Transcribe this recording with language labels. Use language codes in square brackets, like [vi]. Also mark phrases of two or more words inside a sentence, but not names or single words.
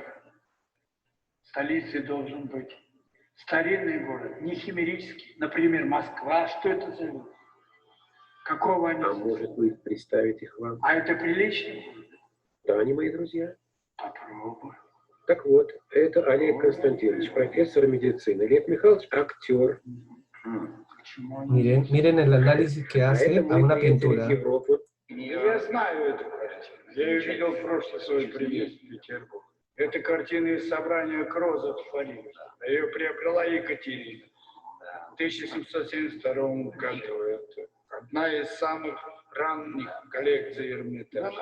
[ru] Столицей должен быть старинный город, не химерический. Например, Москва. Что это за люди? Какого они? А может быть, представить их вам? А это прилично? Да, они мои друзья. Попробуй. Так вот, это Олег Константинович, профессор медицины. Лев Михайлович – актер. [es] Miren el análisis que hace a una pintura. [ru] Я знаю эту картину. Я ее видел в прошлый свой приезд в Петербург. Это картина из собрания Кроза в Париже. Ее приобрела Екатерина в 1772 году. Это одна из самых ранних коллекций Эрмитажа.